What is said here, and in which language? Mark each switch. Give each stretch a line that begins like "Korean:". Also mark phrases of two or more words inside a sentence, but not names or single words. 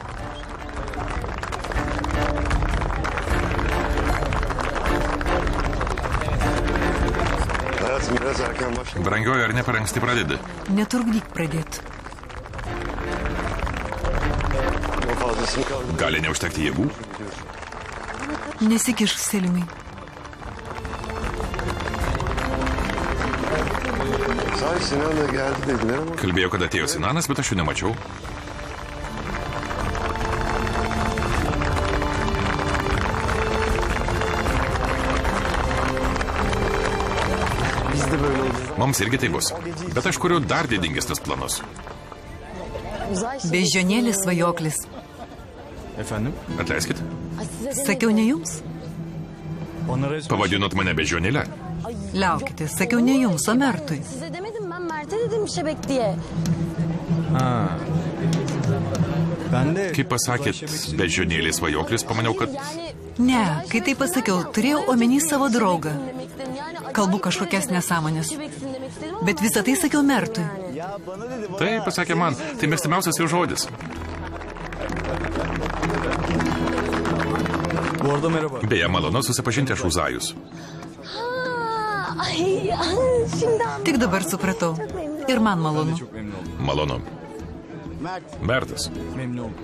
Lithuanian: Brangioji, ar ne per anksti pradedi? Netrukdyk pradėti. Gali neužtekti jėgų? Nesikiš, Selimai.
Turkish: Sahi Sinan'la geldi dediler ama...
Lithuanian: Kalbėjau, kad atėjo Sinanas, bet aš jų nemačiau.
Turkish: Biz de böyle olacağız.
Lithuanian: Mums irgi tai bus. Bet aš kuriu dar didingesnius planus. Beždžionėlis svajoklis.
Turkish: Efendim?
Lithuanian: Atleiskit. Sakiau ne jums?
Turkish: Ona resmen...
Lithuanian: Pavadinot mane beždžionėle. Liaukite, sakiau ne jums, o Mertui.
Turkish: Size demedim ben Mert'e dedim şebek diye. Ha. Ben de...
Lithuanian: Kai pasakėt beždžionėlis svajoklis, pamaniau, kad... Ne, kai tai pasakiau, turėjau omeny savo draugą. Kalbu kažkokias nesąmonės. Bet visą tai sakiau Mertui. Tai pasakė man, tai mėgstamiausias jo žodis.
Turkish: Bu arada merhaba.
Lithuanian: Beje, malonu susipažinti, aš Uzajus. Tik dabar supratau. Ir man malonu. Malonu. Mertas.
Turkish: Memnun oldum.